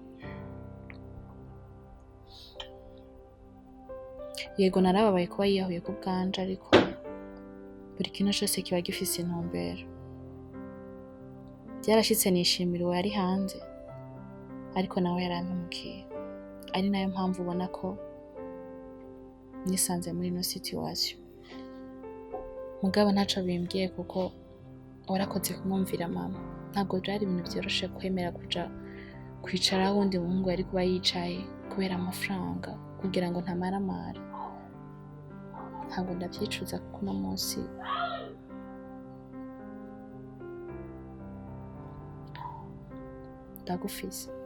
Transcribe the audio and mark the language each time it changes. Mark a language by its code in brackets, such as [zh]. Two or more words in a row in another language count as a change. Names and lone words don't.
[rn] Yego narababaye kuba yiyahuye ku bwanje, ariko buri kintu cyose kiba gifise intumbero. Byarashitse nishimira uwo yari hanze ariko nawe yarampemukiye, ari nayo mpamvu ubona ko nisanze muri ino situation. Mugabo ntaco bimbwiye kuko warakoze kumwumvira mama. Ntabwo byari ibintu byoroshe kwemera kuja kwicara aho undi muhungu yari kuba yicaye kubera amafaranga kugira ngo ntamaramara. Ntabwo ndavyicuza kuko uno munsi ndagufise.